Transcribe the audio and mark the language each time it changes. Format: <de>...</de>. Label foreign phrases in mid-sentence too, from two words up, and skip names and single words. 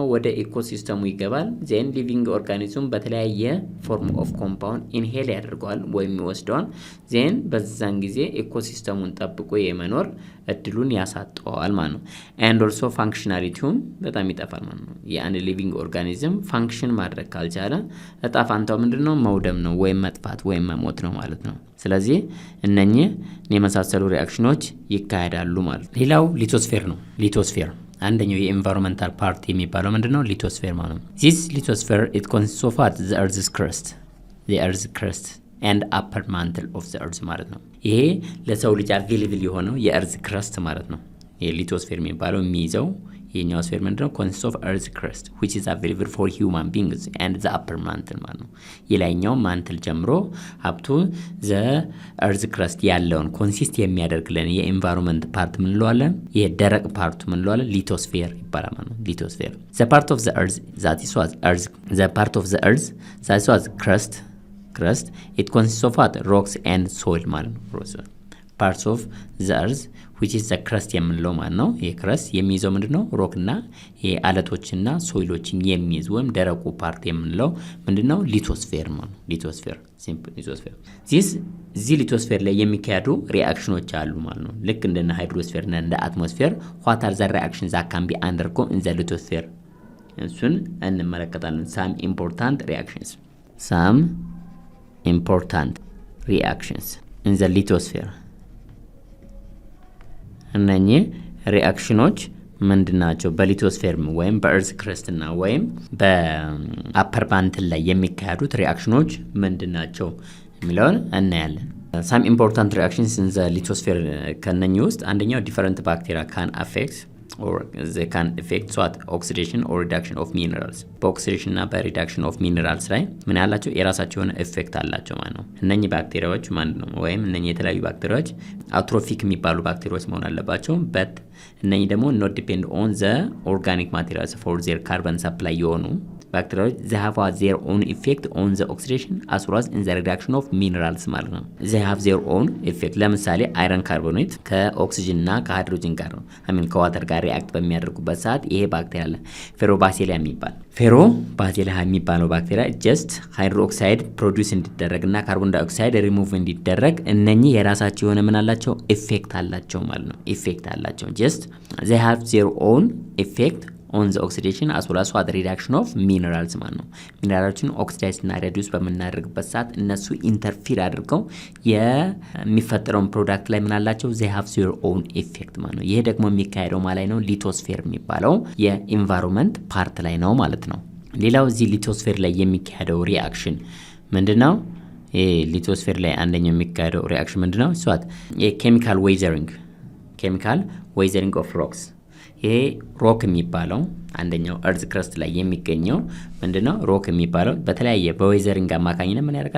<am>ወደ ኢኮሲስተሙ ይገባል።</am> <en>then living organism</en> <am>በተለያየ</am> <en>form of compound</en> <am>ኢንሄል ያደርገዋል ወይም ይወስደዋል። ዜን በዛን ጊዜ ኢኮሲስተሙን ጠብቆ የመኖር እድሉን ያሳጠዋል ማለት ነው።</am> <en>and also</en> <am>ፋንክሽናሊቲውም በጣም ይጠፋል ማለት ነው። የአንድ</am> <en>living organism</en> <am>ፋንክሽን ማድረግ ካልቻለ እጣ ፋንታው ምንድነው? መውደም ነው ወይም መጥፋት ወይም መሞት ነው ማለት ነው። ስለዚህ እነኚህ የመሳሰሉ ሪአክሽኖች ይካሄዳሉ ማለት ነው። ሌላው ሊቶስፌር ነው። ሊቶስፌር አንደኛው</am> <en>environmental part</en> <am>የሚባለው ምንድነው? ሊቶስፌር ማለት ነው።</am> <en>this lithosphere it consists of what? the earth's crust and upper mantle of the earth</en> <am>ማለት ነው። ይሄ ለሰው ልጅ አቬሌብል የሆነው</am> <en>earth crust</en> <am>ማለት ነው። የሊቶስፌር የሚባለው የሚይዘው የኛው ስፌር ምንድነው?</am> <en>consists of earth crust which is available for human beings and the upper mantle</en> <am>ማለት ነው። የላይኛው ማንትል ጀምሮ</am> <en>up to the earth crust</en> <am>ያለውን ኮንሲስት የሚያደርግልን የኤንቫይሮንመንት ፓርት ምን እንለዋለን? የደረቅ ፓርቱ ምን እንለዋለን? ሊቶስፌር ይባላል ማለት ነው። ሊቶስፌር</am> <en>the part of the earth that is what earth the part of the earth that is what crust it consists of what? rocks and soil</en> <am>ማለት ነው።</am> <en>parts of the earth which is the crust</en> <am>የምንለው ማለት ነው። ይሄ crust የሚይዘው ምንድነው? ሮክ እና የአለቶችና ሶይሎችን የሚይዝ ወይም ደረቁ ፓርት የምንለው ምንድነው? ሊቶስፌር ማለት ነው። ሊቶስፌር ሲምፕል ሊቶስፌር እዚህ ሊቶስፌር ላይ የሚካሄዱ ሪአክሽኖች አሉ ማለት ነው። ልክ እንደነ ሃይድሮስፌር እና እንደ አትሞስፌር</am> <en>what are the reactions that can be undergone in the lithosphere</en> <am>እሱን እንመለከታለን።</am> <en>some important reactions in the lithosphere</en> <am>እነኚህ ሪአክሽኖች ምንድናቸው? በሊቶስፌር ወይም በእርዝ ክረስትና ወይም በአፐር ማንትል ላይ የሚካሄዱት ሪአክሽኖች ምንድናቸው የሚለውን እናያለን።</am> <en>some important reactions in the lithosphere</en> <am>ከነኚህ ውስጥ አንደኛው</am> <en>different bacteria can affect or they can affect what oxidation or reduction of minerals</en> <am>በኦክሲዴሽን እና</am> <en>reduction of minerals</en> <am>ላይ ምን ያላቸው የራሳቸው የሆነ ኢፌክት አላቸው ማለት ነው። እነኚህ ባክቴሪያዎች ማለት ነው ወይም እነኚህ የተለያዩ ባክቴሪያዎች አትሮፊክ የሚባሉ ባክቴሪያዎች መሆን አለባቸው</am> <en>but</en> <am>እነኚህ ደግሞ</am> <en>not depend on the organic materials for their carbon supply</en> <am>የሆኑ ባክቴሪያዎች</am> <en>they have their own effect on the oxidation as well as in the reduction of minerals</en> <am>ማለት ነው።</am> <en>they have their own effect</en> <am>ለምሳሌ</am> <en>iron carbonate</en> <am>ከኦክሲጅን እና ከሃይድሮጅን ጋር ነው ከዋተር ጋር ሪአክት በሚያደርጉበት ሰዓት ይሄ ባክቴሪያ አለ ፌሮባሲሊያ የሚባለው ባክቴሪያ just</am> <en>hydroxide produce</en> <am>እንዲደረግና</am> <en>carbon dioxide remove</en> <am>እንዲደረግ እነኚህ የራሳቸው የሆነ ምን አላቸው? ኢፌክት አላቸው ማለት ነው። ኢፌክት አላቸው</am> <en>just they have their own effect on the oxidation as well as the reduction of minerals</en> <am>ማለት ነው። ሚነራሎችን ኦክሲዳይዝ እና ሪዲዩስ በመናደርግበት ሰዓት እነሱ ኢንተርፊር አድርገው የሚፈጠረውን ፕሮዳክት ላይ ምን አላቸው?</am> <en>they have their own effect</en> <am>ማለት ነው። ይሄ ደግሞ የሚካሄደው ማለት ነው ሊቶስፌር የሚባለው የኢንቫይሮንመንት ፓርት ላይ ነው ማለት ነው። ሌላው እዚህ ሊቶስፌር ላይ የሚካሄደው ሪአክሽን ምንድነው? ሊቶስፌር ላይ አንደኛው የሚካሄደው ሪአክሽን ምንድነው? እሷት</am> <en>chemical weathering of rocks</en> <am>ይሄ ሮክ የሚባለው አንደኛው</am> <en>earth crust</en> <am>ላይ የሚገኘው ምንድነው ሮክ የሚባለው በተለያየ በዌዘሪንግ አማካኝነት ምን ያደርጋል</am>